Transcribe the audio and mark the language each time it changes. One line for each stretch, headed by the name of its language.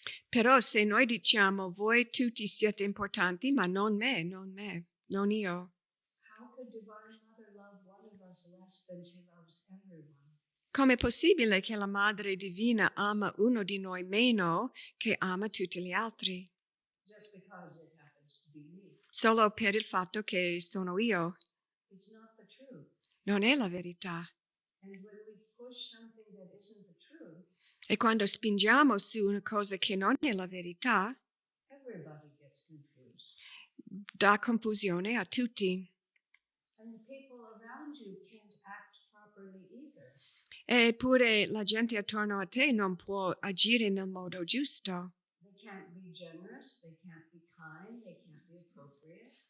Italian: Però se noi diciamo voi tutti siete importanti, ma non me, non io.
English: how could Divine Mother love one of us less than she loves everyone?
Italian: Com'è possibile che la Madre Divina ama uno di noi meno che ama tutti gli altri?
English: Just because it happens to be me.
Italian: Solo per il fatto che sono io.
English: It's not the truth.
Italian: Non è la verità.
English: And when we push something that isn't the truth,
Italian: E quando spingiamo su una cosa che non è la verità,
English: everybody gets confused.
Italian: dà confusione a tutti.
English: And the people around you can't act properly either.
Italian: Eppure la gente attorno a te non può agire nel modo giusto.
English: They can't be generous, they can't be kind, they can't be appropriate.